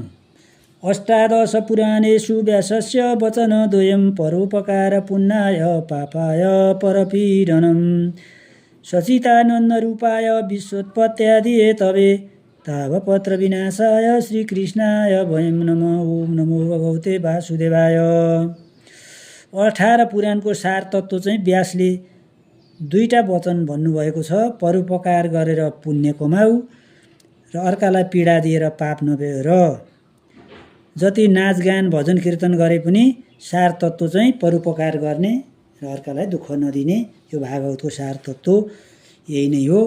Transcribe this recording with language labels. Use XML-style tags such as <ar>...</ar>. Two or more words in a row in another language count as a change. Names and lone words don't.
<sa>अष्टादश पुराणेषु व्यासस्य वचनद्वयं परोपकार पुण्याय पापाय परपीडनम् सचितानन्दरूपाय विश्वोत्पत्त्यादि हेतवे तावपत्र विनाशाय श्रीकृष्णाय वयं नमः। ओम नमो भगवते वासुदेवाय।</sa> <ne>18 पुराणको सार तत्त्व चाहिँ व्यासले दुईटा वचन भन्नुभएको छ। परोपकार गरेर पुण्य कमाऊ र अर्कालाई पीडा दिएर पाप नबेर। जति नाचगान भजन कीर्तन गरे पनि सार तत्त्व चाहिँ परोपकार गर्ने र अर्कालाई दुःख नदिने, यो भागवतको सार तत्त्व यही नै हो।</ne>